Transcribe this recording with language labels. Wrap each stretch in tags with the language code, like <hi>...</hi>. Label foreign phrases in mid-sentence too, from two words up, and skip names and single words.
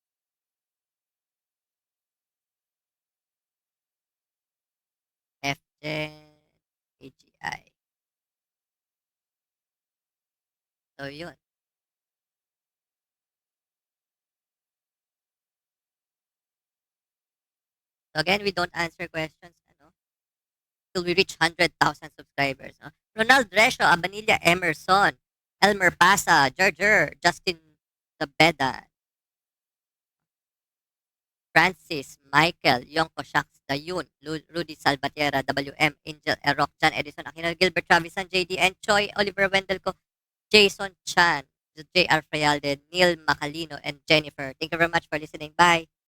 <tl>FGen, AGI. So, yun.</tl> <en>So, again, we don't answer questions, ano? Till we reach 100,000 subscribers. No? Ronald Resio, Abanilla, Emerson, Elmer Pasa, Gerger, Justin Zabeda, Francis, Michael, Yonko Shaks, Dayun, Rudy Salvatierra, WM, Angel, Erok, John Edison, Aquino, Gilbert, Travisan, JD, and Choi, Oliver Wendell ko, Jason Chan. J.R. Frialde, Neil Macalino, and Jennifer. Thank you very much for listening. Bye.</en>